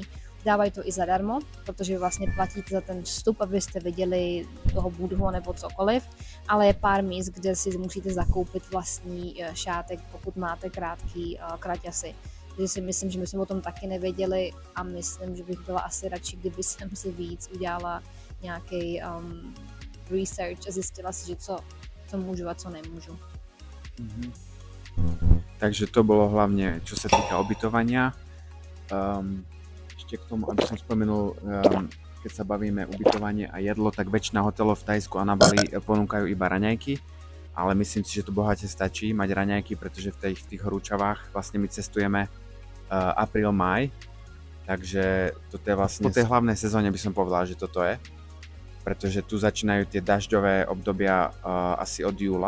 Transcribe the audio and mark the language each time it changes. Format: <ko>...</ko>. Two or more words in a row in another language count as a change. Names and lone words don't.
<cs>Dávají to i zadarmo, protože vlastně platíte za ten vstup, abyste viděli toho Budhu nebo cokoliv, ale je pár míst, kde si musíte zakoupit vlastní šátek, pokud máte krátký kraťasy. Takže si myslím, že my jsme o tom taky nevěděli a myslím, že bych byla asi radši, kdyby jsem si víc udělala nějaký research a zjistila si, že co můžu a co nemůžu.</cs> <sk>Takže to bolo hlavne, čo sa týka ubytovania. Ešte k tomu, aby som spomenul, keď sa bavíme ubytovanie a jedlo, tak väčšina hotelov v Thajsku a na Bali ponúkajú iba raňajky, ale myslím si, že to bohate stačí mať raňajky, pretože v tých horúčavách vlastne my cestujeme apríl, máj, takže toto je vlastne po tej hlavnej sezóne by som povedal, že toto je, pretože tu začínajú tie dažďové obdobia asi od júla.</sk>